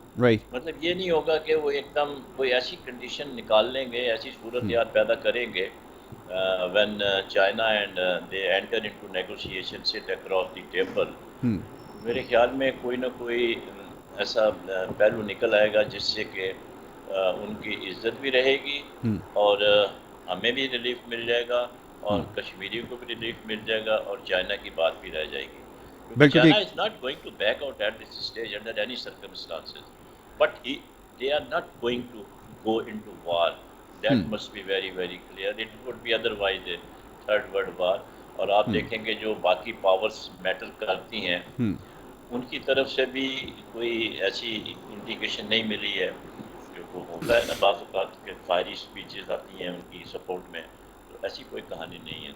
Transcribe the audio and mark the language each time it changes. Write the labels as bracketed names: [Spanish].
[Urdu] مطلب یہ نہیں ہوگا کہ وہ ایک دم کوئی ایسی کنڈیشن نکال لیں گے, ایسی صورتحال پیدا کریں گے [English] when China and they enter into negotiation, sit across the table. [Urdu] میرے خیال میں کوئی نہ کوئی ایسا پہلو نکل آئے گا جس سے کہ ان کی عزت بھی رہے گی, اور ہمیں بھی ریلیف مل جائے گا, اور کشمیریوں کو بھی ریلیف مل جائے گا, اور چائنا کی بات بھی رہ جائے گی. [English] China is not going to back out at this stage under any circumstances, but they are not going to go into war. That must be very very clear. It would be otherwise a third world war. [Urdu] اور آپ دیکھیں گے جو باقی powers metre کرتی ہیں ان کی طرف سے بھی کوئی ایسی انڈیکیشن نہیں ملی ہے. جو ہوتا ہے نا بعض اوقات کہ فائری اسپیچز آتی ہیں ان کی سپورٹ میں, تو ایسی کوئی کہانی نہیں ہے.